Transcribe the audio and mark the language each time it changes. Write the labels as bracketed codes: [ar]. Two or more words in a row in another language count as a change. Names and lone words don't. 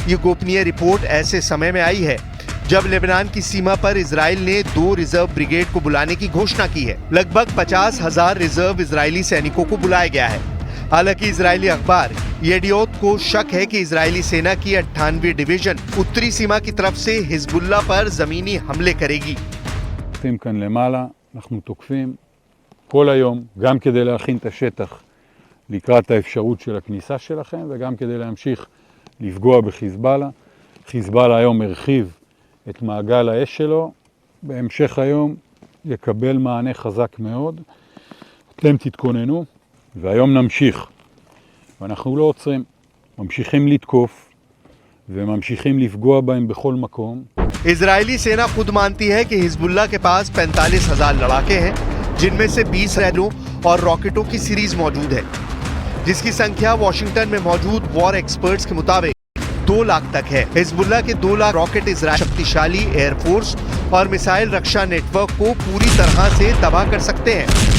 [hi] ये गोपनीय रिपोर्ट ऐसे समय में आई है जब लेबनान की सीमा पर इजराइल ने 2 [en] reserve brigade [hi] को बुलाने की घोषणा की है। लगभग 50,000 रिजर्व इजरायली सैनिकों को बुलाया गया है। हालांकि इजरायली अखबार येडियोत को शक है कि इजरायली सेना की 98वीं डिवीजन उत्तरी सीमा की तरफ से हिजबुल्ला पर जमीनी हमले करेगी। [he] כאן למעלה, אנחנו תוקפים כל היום, גם כדי להכין את השטח לקראת האפשרות של הכניסה שלכם, וגם כדי להמשיך לפגוע בחיזבאללה. חיזבאללה היום הרחיב את מעגל האש שלו, בהמשך היום יקבל מענה חזק מאוד. אתם תתכוננו, והיום נמשיך. ואנחנו לא עוצרים, ממשיכים לתקוף, וממשיכים לפגוע בהם בכל מקום. [hi] इजरायली सेना खुद मानती है कि हिजबुल्ला के पास 45,000 लड़ाके हैं, जिनमें से 20 रैनों और रॉकेटों की सीरीज मौजूद है, जिसकी संख्या वॉशिंगटन में मौजूद [en] war experts [hi] के मुताबिक 2 लाख तक है। हिजबुल्ला के 2 लाख रॉकेट इजरायल शक्तिशाली एयरफोर्स और मिसाइल रक्षा नेटवर्क को पूरी तरह से तबाह कर सकते हैं।